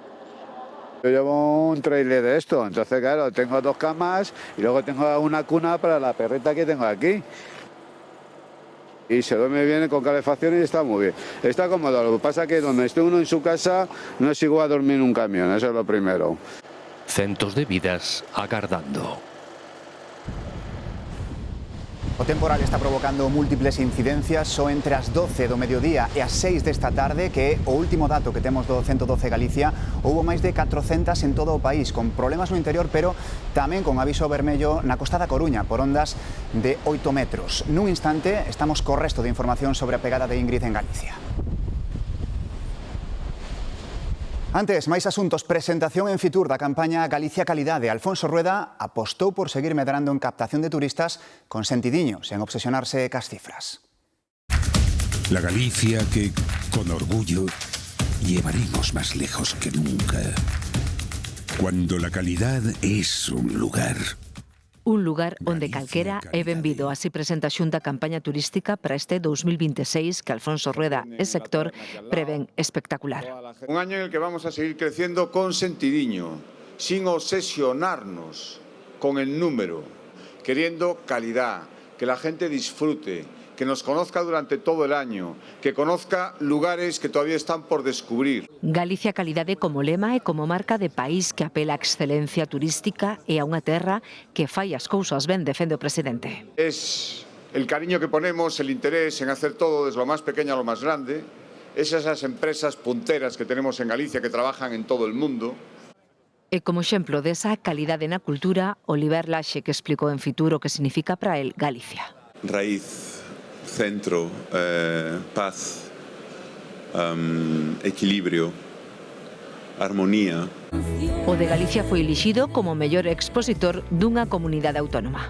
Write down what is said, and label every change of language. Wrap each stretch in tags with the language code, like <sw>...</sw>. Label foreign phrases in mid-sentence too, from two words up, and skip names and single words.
<es>Yo llevo un trailer de esto, entonces claro, tengo 2 camas y luego tengo una cuna para la perrita que tengo aquí. Y se duerme bien con calefacción y está muy bien. Está cómodo, lo que pasa es que donde esté uno en su casa no es igual a dormir en un camión, eso es lo primero.</es> <gl>Centos de vidas agardando. O temporal está provocando múltiples incidencias. Só entre as 12 do mediodía e as 6 desta tarde, que é o último dato que temos do 112 Galicia, houbo máis de 400 en todo o país, con problemas no interior, pero tamén con aviso vermello na costa da Coruña, por ondas de 8 metros. Nun instante estamos co resto de información sobre a pegada de Ingrid en Galicia. Antes, máis asuntos. Presentación en Fitur da campaña Galicia Calidade. Alfonso Rueda apostou por seguir medrando en captación de turistas con sentidiño, sen obsesionarse cas cifras.</gl> <es>La Galicia que, con orgullo, llevaremos más lejos que nunca. Cuando la calidad es un lugar</es> <gl>onde calquera é benvido. Así presenta a Xunta a campaña turística para este 2026 que Alfonso Rueda e sector prevén espectacular.</gl> <es>Un año en el que vamos a seguir creciendo con sentidiño, sin obsesionarnos con el número, queriendo calidad, que la gente disfrute, que nos conozca durante todo el año, que conozca lugares que todavía están por descubrir.</es> <gl>Galicia Calidade como lema e como marca de país que apela a excelencia turística e a unha terra que fai as cousas ben, defende o presidente.</gl> <es>Es el cariño que ponemos, el interés en hacer todo desde lo más pequeño a lo más grande, esas empresas punteras que tenemos en Galicia que trabajan en todo el mundo.</es> <gl>E como exemplo desa calidade na cultura, Oliver Laxe, que explicou en Fitur o que significa para el Galicia.</gl> <es>Raíz, centro, paz, equilibrio, armonía.</es> <gl>O de Galicia foi elixido como mellor expositor dunha comunidade autónoma.</gl>